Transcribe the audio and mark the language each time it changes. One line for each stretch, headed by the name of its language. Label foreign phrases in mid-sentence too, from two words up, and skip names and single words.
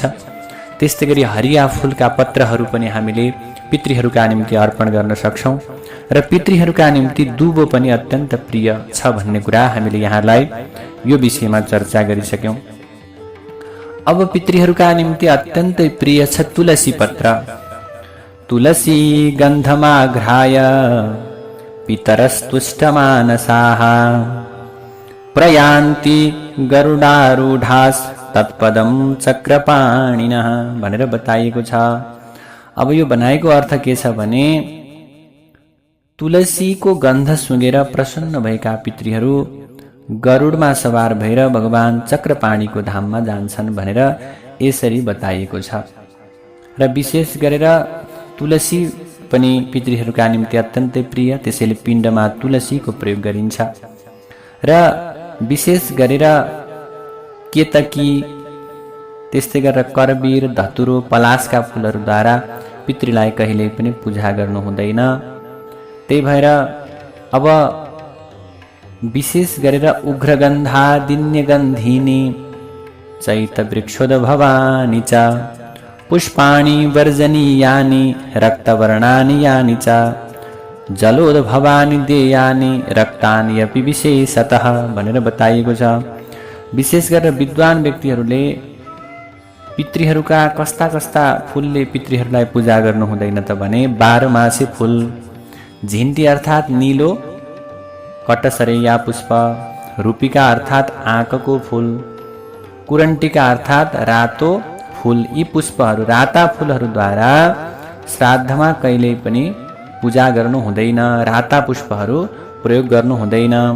Nepali: त्यस्तै गरी हरिया फूलका पत्रहरू पनि हामीले पितृहरूका निम्ति अर्पण गर्न सक्छौँ र पितृहरूका निम्ति दुबो पनि अत्यन्त प्रिय छ भन्ने कुरा हामीले यहाँलाई यो विषयमा चर्चा गरिसक्यौँ। अब पितृहरूका निम्ति अत्यन्तै प्रिय छ तुलसी पत्र।
Sanskrit: तुलसी गन्धमाघ्राय पितरस्तुष्टमानसाः प्रयान्ति गरुडारूढास् तत्पदं चक्रपाणिनः
Nepali: भनेर बताइएको छ। अब यो बनाएको अर्थ के छ भने, तुलसीको गन्ध सुँगेर प्रसन्न भएका पितृहरू गरुडमा सवार भएर भगवान चक्रपाणीको धाममा जान्छन् भनेर यसरी बताइएको छ। र विशेष गरेर तुलसी पनि पितृहरूका निम्ति अत्यन्तै प्रिय, त्यसैले पिण्डमा तुलसीको प्रयोग गरिन्छ। र विशेष गरेर केतकी, त्यस्तै गरेर करबीर, धतुरो, पलासका फुलहरूद्वारा पितृलाई कहिल्यै पनि पूजा गर्नु हुँदैन। त्यही भएर अब विशेष गरेर
Sanskrit: उग्रगन्धादिन्यगन्धिनी चैतवृक्षोद्भवानि च पुष्पाणि वर्जनीयानि रक्तवर्णानि यानि च जलोद्भवानि देयानि रक्तानि अपि विशेषतः
Nepali: भनेर बताइएको छ। विशेष गरेर विद्वान व्यक्तिहरूले पितृहरूका कस्ता कस्ता फुलले पितृहरूलाई पूजा गर्नु हुँदैन त भने 12 मासे फुल, झिन्टी अर्थात् नीलो कटसरैया पुष्प, रूपिका अर्थात् आँकको फुल, कुरन्टिका अर्थात् रातो फुल, यी पुष्पहरू राता फुलहरूद्वारा श्राद्धमा कहिल्यै पनि पूजा गर्नु हुँदैन, राता पुष्पहरू प्रयोग गर्नु हुँदैन।